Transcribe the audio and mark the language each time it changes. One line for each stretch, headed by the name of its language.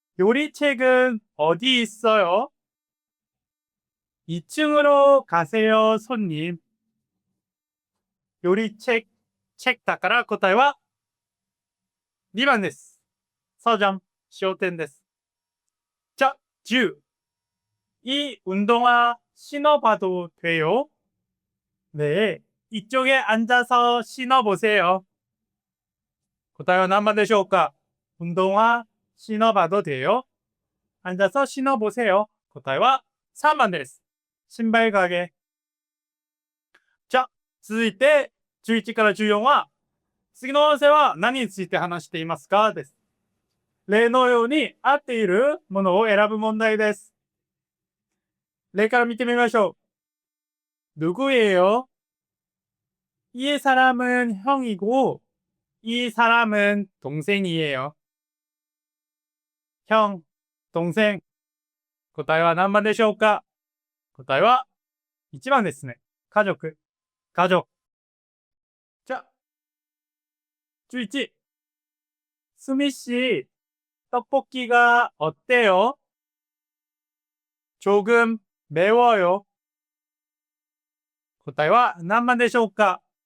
Korean: 요리책은 어디 있어요? 2층으로 가세요, 손님.
Japanese: 요리책, 책だから答えは2番です。 서점、商店です。자, 10.
Korean: 이 운동화 신어봐도 돼요? 네, 이쪽에 앉아서 신어보세요.
Japanese: 答えは何番でしょうか？
Korean: 운동화 신어봐도 돼요? 앉아서 신어보세요.
Japanese: 答えは3番です。
Korean: 신발 가게。
Japanese: じゃ、続いて11から14は、次の音声は何について話していますかです。例のように合っているものを選ぶ問題です。例から見てみましょ
Korean: 누구예요? 이 사람은 형이고, 이 사람은 동생이에요. 형, 동생.
Japanese: 答えは何番でしょうか？答えは1番ですね。家族。家族。じゃあ、11。
Korean: スミ씨 떡볶이가 어때요? 조금 매워요.
Japanese: 答えは何番でしょうか？